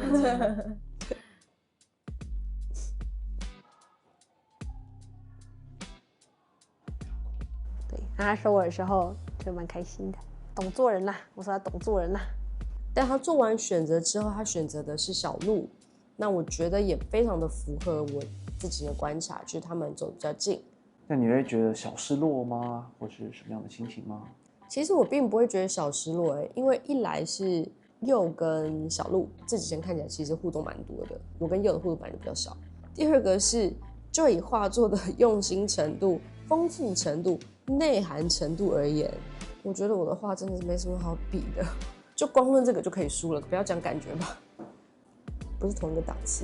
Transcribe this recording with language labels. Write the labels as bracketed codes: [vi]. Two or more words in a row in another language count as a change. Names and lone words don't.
[zh] 对，他说我的時候就蠻開心的，懂做人啦。我說他懂做人啦。但他做完選擇之後，他選擇的是小路，那我覺得也非常的符合我自己的觀察，就是他們走得比較近。那你會覺得小失落嗎？或是什麼樣的心情嗎？其實我並不會覺得小失落，因為一來是佑跟小路這幾天看起來其實互動蠻多的，我跟佑的互動本來就比較少。第二個是就以畫作的用心程度、豐富程度、內涵程度而言，我覺得我的畫真的是沒什麼好比的，就光論這個就可以輸了，不要講感覺吧，不是同一個檔次。